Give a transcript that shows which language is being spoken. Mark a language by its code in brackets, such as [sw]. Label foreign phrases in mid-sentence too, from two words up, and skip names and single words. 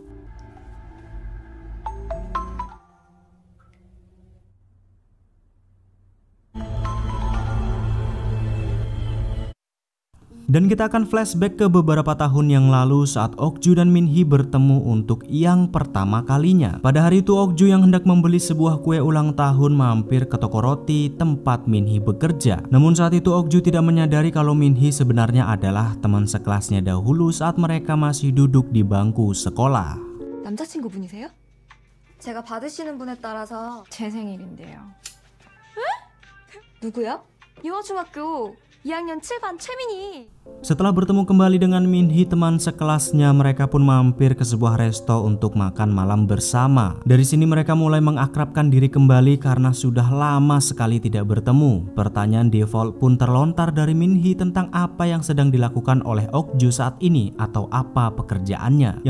[id] Dan kita akan flashback ke beberapa tahun yang lalu saat Ok-ju dan Min-hee bertemu untuk yang pertama kalinya. Pada hari itu Ok-ju yang hendak membeli sebuah kue ulang tahun mampir ke toko roti tempat Min-hee bekerja. Namun saat itu Ok-ju tidak menyadari kalau Min-hee sebenarnya adalah teman sekelasnya dahulu saat mereka masih duduk di bangku sekolah. [ko] 남자친구분이세요? 제가 받으시는 분에 따라서 제 생일인데요. 에? 누구요? 유아중학교 2학년 7반 최민희. [id] Setelah bertemu kembali dengan Min-hee teman sekelasnya, mereka pun mampir ke sebuah resto untuk makan malam bersama. Dari sini mereka mulai mengakrabkan diri kembali karena sudah lama sekali tidak bertemu. Pertanyaan default pun terlontar dari Min-hee tentang apa yang sedang dilakukan oleh Ok-ju saat ini atau apa pekerjaannya.